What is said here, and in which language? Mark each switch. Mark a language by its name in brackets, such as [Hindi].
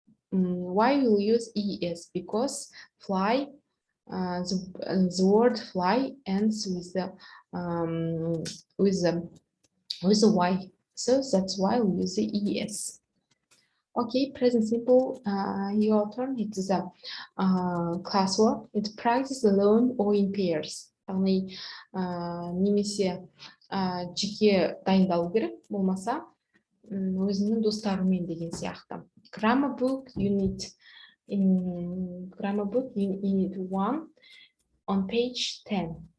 [English] Why we will use es? Because fly, the word fly ends with the y. So that's why we use the es. Okay, present simple, your turn. It's a classwork. It's practice alone or in pairs. [Kazakh] Яғни, немесе жеке дайындалу керек, болмаса өзіңнің достарымен деген сияқты. [English] Grammar book, you need 1 on page 10.